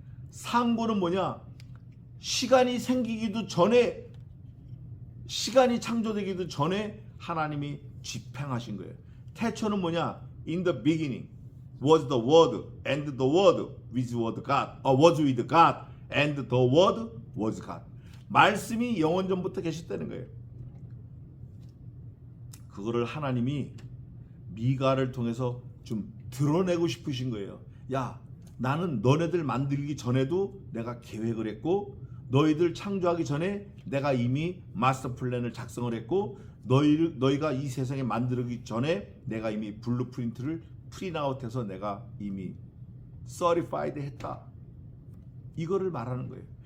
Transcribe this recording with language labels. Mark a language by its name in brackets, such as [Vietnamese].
[Korean] 상고는 뭐냐? 시간이 생기기도 전에, 시간이 창조되기도 전에 하나님이 집행하신 거예요. 태초는 뭐냐? [English] In the beginning was the word, and the word was with God, and the word was God. [Korean] 말씀이 영원전부터 계셨다는 거예요. 그거를 하나님이 미가를 통해서 좀 드러내고 싶으신 거예요. 야, 나는 너네들 만들기 전에도 내가 계획을 했고, 너희들 창조하기 전에 내가 이미 마스터 플랜을 작성을 했고, 너희가 이 세상에 만들기 전에 내가 이미 블루프린트를 프린아웃해서 내가 이미 certified 했다. 이거를 말하는 거예요.